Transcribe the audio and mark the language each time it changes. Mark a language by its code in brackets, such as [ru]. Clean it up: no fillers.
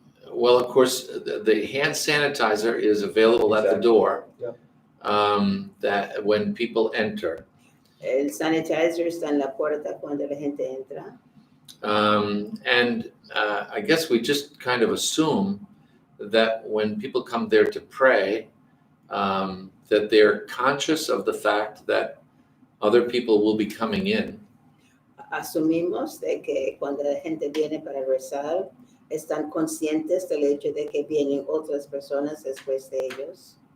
[en] Well, of course, the hand sanitizer is available at the Exactly. door. Yeah. That when people enter. [es] El sanitizer está en la puerta cuando la gente entra. [en] And I guess we just kind of assume that when people come there to pray, that they're conscious of the fact that other people will be coming in. [es] Asumimos de que cuando la gente viene para rezar, están conscientes del hecho de que vienen otras personas después de ellos.